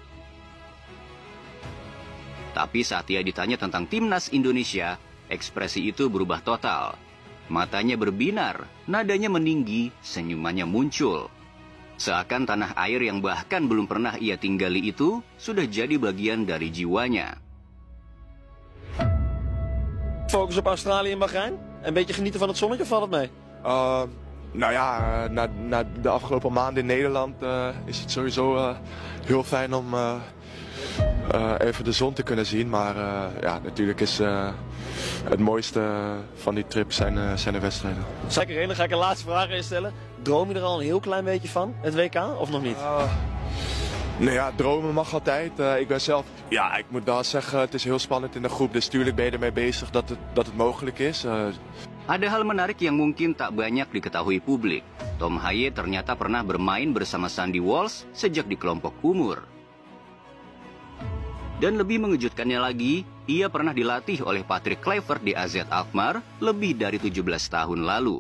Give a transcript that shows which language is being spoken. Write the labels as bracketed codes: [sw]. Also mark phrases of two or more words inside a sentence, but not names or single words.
[id] Tapi saat ia ditanya tentang timnas Indonesia, ekspresi itu berubah total. Matanya berbinar, nadanya meninggi, senyumannya muncul. Seakan tanah air yang bahkan belum pernah ia tinggali itu sudah jadi bagian dari jiwanya. [nl] Focus op Australië en Bahrein? Een beetje genieten van het zonnetje, of valt het mee? Nou ja, na de afgelopen maanden in Nederland is het sowieso heel fijn om even de zon te kunnen zien. Maar ja, natuurlijk is het mooiste van die trip zijn de wedstrijden. Zeker in, dan ga ik een laatste vraag instellen. Droom je er al een heel klein beetje van, het WK, of nog niet? Nou ja, dromen mag altijd. Ik ben zelf, ja, ik moet wel zeggen, het is heel spannend in de groep. Dus tuurlijk ben je ermee bezig dat het mogelijk is. [id] Ada hal menarik yang mungkin tak banyak diketahui publik. Tom Haye ternyata pernah bermain bersama Sandy Walsh sejak di kelompok umur. Dan lebih mengejutkannya lagi, ia pernah dilatih oleh Patrick Kluivert di AZ Alkmaar lebih dari 17 tahun lalu.